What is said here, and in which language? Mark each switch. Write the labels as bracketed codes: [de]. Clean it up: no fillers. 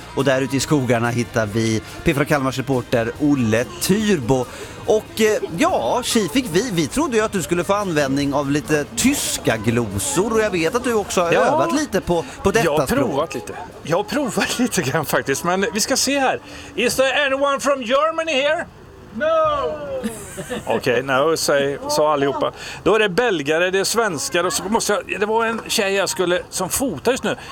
[sv] Och där ute i skogarna hittar vi P4 Kalmars reporter Olle Tyrbo. Och ja, tji fick vi. Vi trodde ju att du skulle få användning av lite tyska glosor. Och jag vet att du också har övat lite på detta språk. Jag har provat lite grann faktiskt. Men vi ska se här. [en] Is there anyone from Germany here? No! [sv] Okej, [en] okay, no, [sv] sa allihopa. Då är det belgare, det är svenskar. Och så måste jag, det var en tjej jag skulle som fotar just nu.